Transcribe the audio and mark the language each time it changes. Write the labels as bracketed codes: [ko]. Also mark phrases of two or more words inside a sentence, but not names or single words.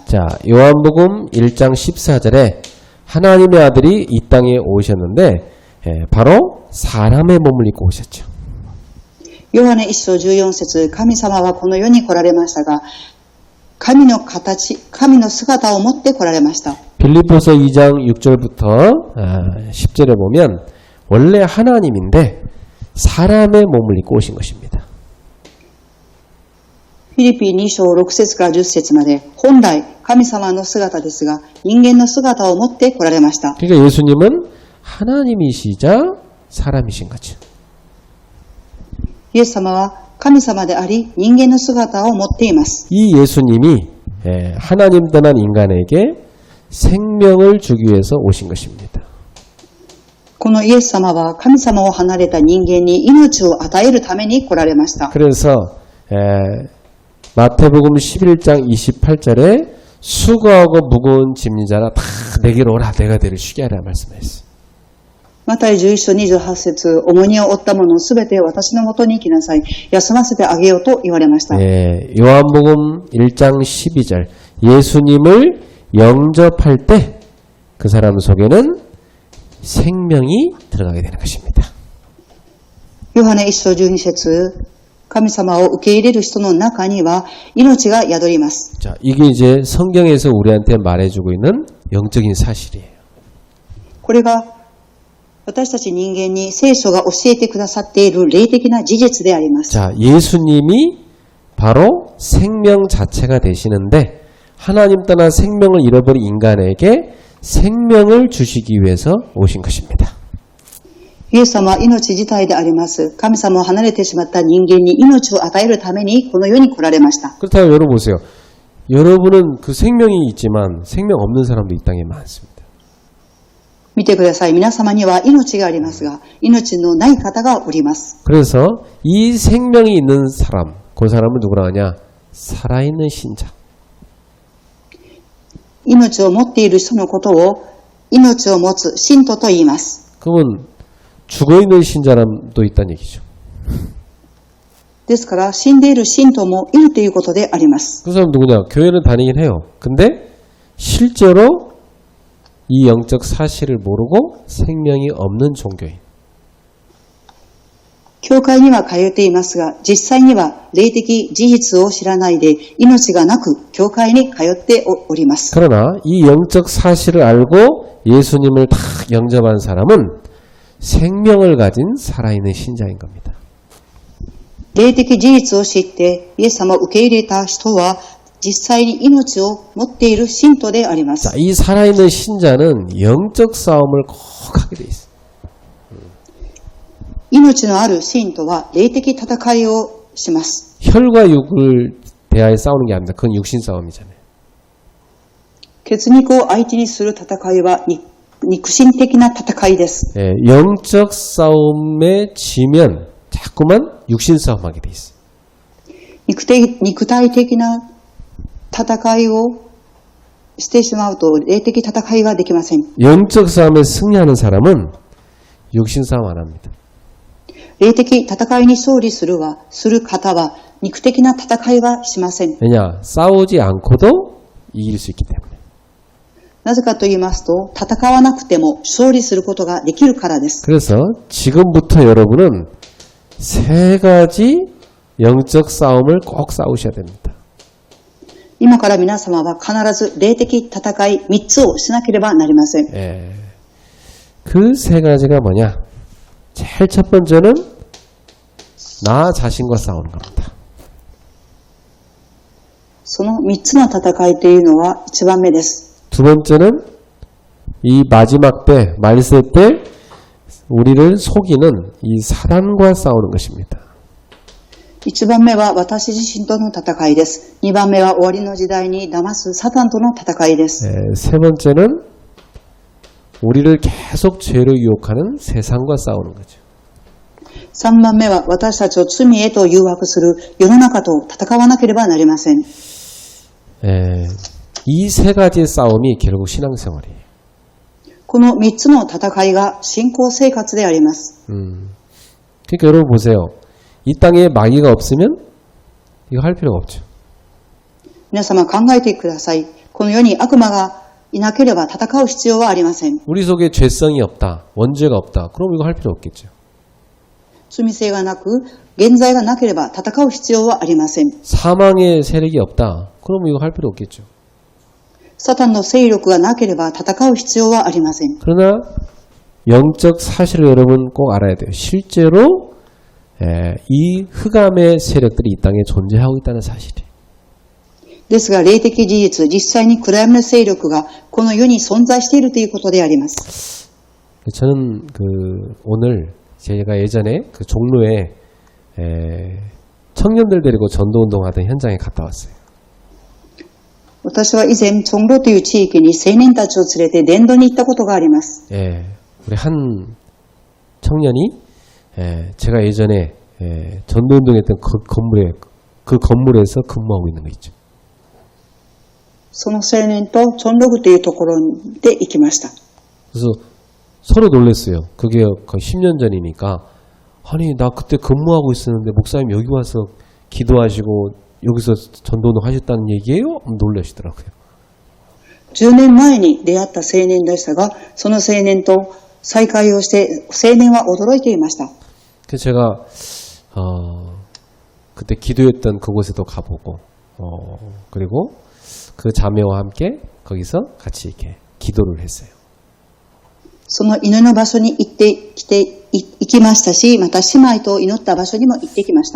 [ko] 자, 요한복음 1장 14절에 하나님의 아들이 이 땅에 오셨는데 바로 사람의 몸을 입고 오셨죠. [ja] ヨハネ1章14節、神様はこの世に来られましたが、神の姿を持って来られました。 [ko] 빌립보서 2장 6절부터 10절에 보면 원래 하나님인데 사람의 몸을 입고 오신 것입니다. [ja] フィリピン2章6節から10節まで、本来神様の姿ですが、人間の姿を持って来られました。 [ko] 그러니까 예수님은 하나님이시자 사람이신 거죠. [ja] イエス様は神様であり、人間の姿を持っています。 [ko] 이 예수님이 하나님 떠난 인간에게 생명을 주기 위해서 오신 것입니다. [ja] このイエス様は神様を離れた人間に命を与えるために来られました。 [ko] 그래서 마태복음 11장 28절에 수고하고 무거운 짐진 자라 다 내게로 오라 내가 너를 쉬게 하라 말씀했어요. [ja] マタイ11章28節、重荷を負った者すべて私のもとに来なさい。休ませてあげようと言われました。 [ko] 요한복음 1장 12절 예수님을 영접할 때 그 사람 속에는 생명이 들어가게 되는 것입니다. [ja] ヨハネ1章12節、神様を受け入れる人の中には命が宿ります。 [ko] 자, 이게 이제 성경에서 우리한테 말해주고 있는 영적인 사실이에요. [ja] これが私たち人間に聖書が教えてくださっている霊的な事実であります。 [ko] 자, 예수님이 바로 생명 자체가 되시는데 하나님 떠나 생명을 잃어버린 인간에게 생명을 주시기 위해서 오신 것입니다. [ja] イエス様は命自体であります。神様を離れてしまった人間に命を与えるためにこの世に来られました。 [ko] 그렇다면 여러분 보세요. 여러분은 그 생명이 있지만 생명 없는 사람도 이 땅에 많습니다. [ja] 見てください。皆様には命がありますが、命のない方がおります。 [ko] 그래서 이 생명이 있는 사람, 그 사람은 누구라 하냐? 살아있는 신자. [ja] 命を持っている人のことを命を持つ信徒と言います。 [ko] 그러면 죽어있는 신자람도 있다는 얘기죠. [ja] ですから死んでいる信徒もいるということであります。 [ko] 그 사람 누구냐? 교회는 다니긴 해요. 근데 실제로 이 영적 사실을 모르고 생명이 없는 종교인. [ja] 教会には通っていますが、実際には霊的事実を知らないで命がなく教会に通っております。 [ko] 그러나 이 영적 사실을 알고 예수님을 다 영접한 사람은 생명을 가진 살아있는 신자인 겁니다. [ja] 霊的事実を知ってイエス様を受け入れた人は実際に命を持っている信徒であります。 [ko] 자, 이 살아있는 신자는 영적 싸움을 꼭 하게 돼 있어요. [ja] 命のある信徒は霊的戦いをします。 [ko] 혈과 육을 대하여 싸우는 게 아닙니다. 그건 육신 싸움이잖아요. [ja] 血肉を相手にする戦いは肉身的な戦いです。 [ko] 영적 싸움에 지면 자꾸만 육신 싸움하게 돼 있어요. [ja] 肉体的な戦いをしてしまうと霊的戦いができません。 [ko] 영적 싸움에 승리하는 사람은 육신 싸움 안 합니다. [ja] 霊的戦いに勝利する方は肉的な戦いはしません。 [ko] 왜냐? 싸우지 않고도 이길 수 있기 때문에. [ja] なぜかと言いますと、戦わなくても勝利することができるからです。 [ko] 그래서 지금부터 여러분은 세 가지 영적 싸움을 꼭 싸우셔야 됩니다. [ja] 今から皆様は必ず霊的戦い3つをしなければなりません。 [ko] 그 세 가지가 뭐냐? 제일 첫 번째는 나 자신과 싸우는 겁니다. [ja] その3つの戦いというのは1番目です。 [ko] 두 번째는 이 마지막 때, 말세 때 우리를 속이는 이 사단과 싸우는 것입니다. [ja] 1 番目は私自身との戦いです。2番目は終わりの時代に騙すサタンとの戦いです。 [ko] 세 번째는 우리를 계속 죄로 유혹하는 세상과 싸우는 거죠. [ja] 3 番目は私たちを罪へと誘惑する世の中と戦わなければなりません。 [ko] 이 세 가지의 싸움이 결국 신앙생활이에요. [ja] この3つの戦いが信仰生活であります。 [ko] 그러니까 여러분 보세요. 이 땅에 마귀가 없으면 이거 할 필요가 없죠. [ja] 皆様考えてください。この世に悪魔がいなければ戦う必要はありません。 [ko] 우리 속에 죄성이 없다, 원죄가 없다. 그럼 이거 할 필요 없겠죠. [ja] 罪性がなく、現在がなければ戦う必要はありません。 [ko] 사망의 세력이 없다. 그럼 이거 할 필요 없겠죠. [ja] サタンの勢力がなければ戦う必要はありません。 [ko] 그러나 영적 사실을 여러분 꼭 알아야 돼요. 실제로 이 흑암의 세력들이 이 땅에 존재하고 있다는 사실이. [ja] ですが、霊的事実、実際に暗闇の勢力がこの世に存在しているということであります。 [ko] 저는 오늘 제가 예전에 그 종로에 청년들 데리고 전도운동하던 현장에 갔다 왔어요. [ja] 私は以前、チョンロという地域に青年たちを連れて伝道に行ったことがあります。 [ko] 우리 한 청년이 제가 예전에 전도운동했던 그 건물에서 근무하고 있는 거 있죠. [ja] その青年とチョンログというところで行きました。 [ko] 그래서 서로 놀랐어요. 그게 거의 10년 전이니까 아니 나 그때 근무하고 있었는데 목사님 여기 와서 기도하시고 여기서 전도운동 하셨다는 얘기예요? 놀라시더라고요. [ja] 10 年前に出会った青年でしたが、その青年と再会をして、青年は驚いていました。 [ko] 그래서 제가 그때 기도했던 그곳에도 가보고 그리고 그 자매와 함께 거기서 같이 이렇게 기도를 했어요. [ja] その祈りの場所に行きましたし、また姉妹と祈った場所にも行ってきました。